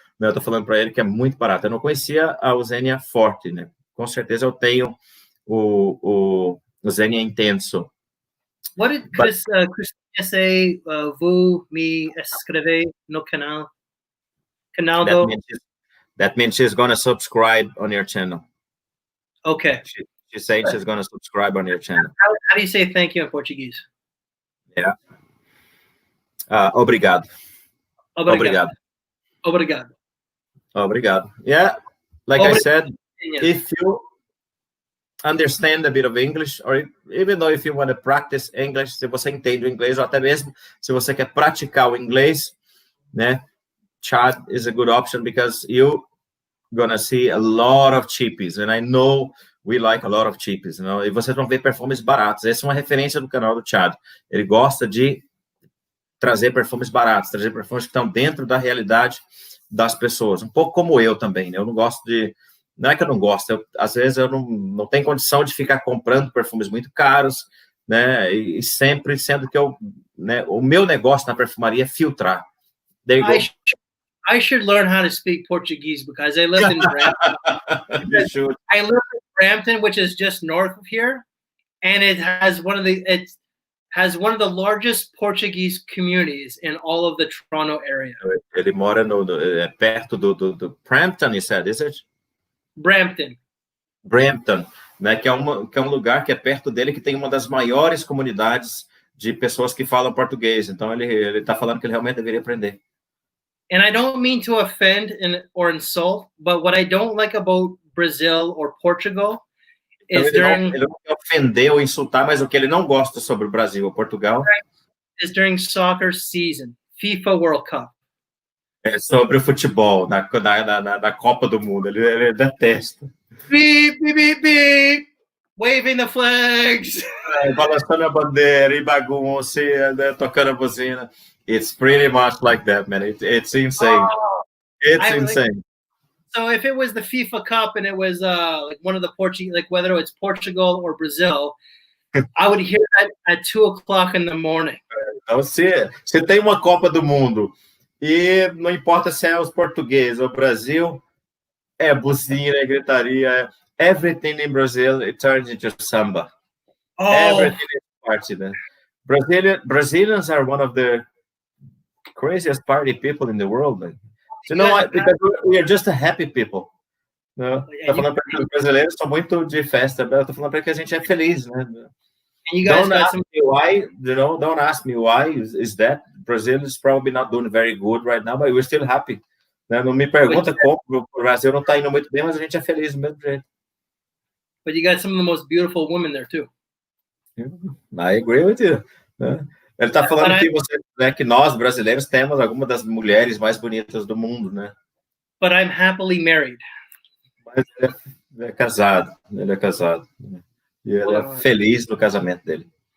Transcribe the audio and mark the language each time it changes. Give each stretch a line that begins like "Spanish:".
Portuguese: Eu estou falando para ele que é muito barato. Eu não conhecia a Zegna Forte, né? Com certeza eu tenho o Zegna Intenso.
English: What did Christina say?
Portuguese: Vous me escrevez no canal. Canaldo.
English: That means she's going to subscribe on your channel. Okay. She's saying she's going to subscribe on your channel. How do you say thank you in Portuguese?
Portuguese: Yeah. Obrigado. Obrigado. Obrigado. Obrigado. Yeah.
English: Like I said, if you understand a bit of English, or even though if you want to practice English,
Portuguese: se você entende o inglês, ou até mesmo se você quer praticar o inglês, né?
English: Chad is a good option because you're gonna see a lot of cheapies, and I know we like a lot of cheapies, you know?
Portuguese: E vocês vão ver perfumes baratos. Essa é uma referência do canal do Chad. Ele gosta de trazer perfumes baratos, trazer perfumes que estão dentro da realidade das pessoas. Um pouco como eu também, né? Eu não gosto de... Não é que eu não gosto, às vezes eu não tenho condição de ficar comprando perfumes muito caros, né? E sempre sendo que né, o meu negócio na perfumaria é filtrar.
English: I should learn how to speak Portuguese because I lived in Brampton. You should. I live in Brampton, which is just north of here, and it has one of the largest Portuguese communities in all of the Toronto area.
Portuguese: Ele mora perto do Brampton,
English: you said, is it?
Portuguese: Brampton, né, que é um lugar que é perto dele, que tem uma das maiores comunidades de pessoas que falam português. Então, ele está falando que ele realmente deveria aprender.
English: And I don't mean to offend or insult, but what I don't like about Brazil or Portugal is
Portuguese: ele não quer ofender ou insultar, mas o que ele não gosta sobre o Brasil ou Portugal
English: is during soccer season, FIFA World Cup.
Portuguese: É sobre o futebol, da Copa do Mundo. Ele detesta.
English: Beep, beep, beep, beep. Waving the flags.
Portuguese: Balançando a bandeira e bagunça, né, tocando a buzina.
English: It's pretty much like that, man. It's insane. It's insane. So if it was the FIFA Cup and it was like one of the Portuguese, like whether it's Portugal or Brazil, I would hear that at 2:00 in the morning.
Portuguese: Então, se tem uma Copa do Mundo e não importa se é os portugueses ou Brasil, é buzina, é gritaria,
English: everything in Brazil, it turns into samba. Everything is party,
Portuguese: né?
English: Brazilians are one of the craziest party people in the world. Like, you know what? Because we are just a happy people. Tá falando para que os brasileiros são muito de festa. Eu tô falando para que a gente é feliz, né? And you guys Don't ask me why. Don't ask me why is that. Brazil is probably not doing very good right now, but we're still happy.
Portuguese: Né? Não me pergunta como o Brasil não está indo muito bem, mas a gente é feliz do mesmo jeito.
English: But you got some of the most beautiful women there too. I agree with you. Né?
Portuguese: Ele está falando que que nós brasileiros temos algumas das mulheres mais bonitas do mundo, né?
English: But I'm happily married.
Portuguese: Mas ele é casado. Ele é casado. E ele é feliz no casamento dele.